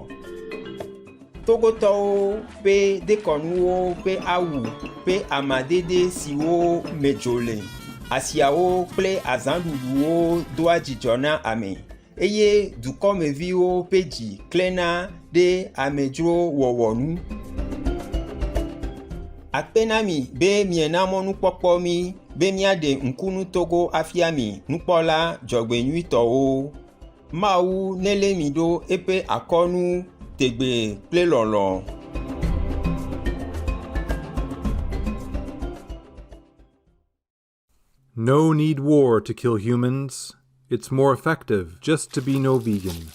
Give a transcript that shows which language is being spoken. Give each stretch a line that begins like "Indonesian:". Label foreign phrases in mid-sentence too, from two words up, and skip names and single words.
Ewe: Togotɔwo ƒe dekɔnuwo ƒe awu ƒe amadede siwo me dzo le, asiawo kple azãɖuɖuwo doa dzidzɔ na ame eye dukɔmeviwo ƒe dzi klẽna ɖe amedzro wɔwɔ nu. Akpe na mi be miena mɔnukpɔkpɔ mi be miaɖe ŋkunu Togo afia mi nukpɔla dzɔgbenyuitɔwo. Mawu nelé mi ɖo eƒe akɔnu tegbe kple lɔlɔ.
English: No need war to kill humans. It's more effective just to be no vegan.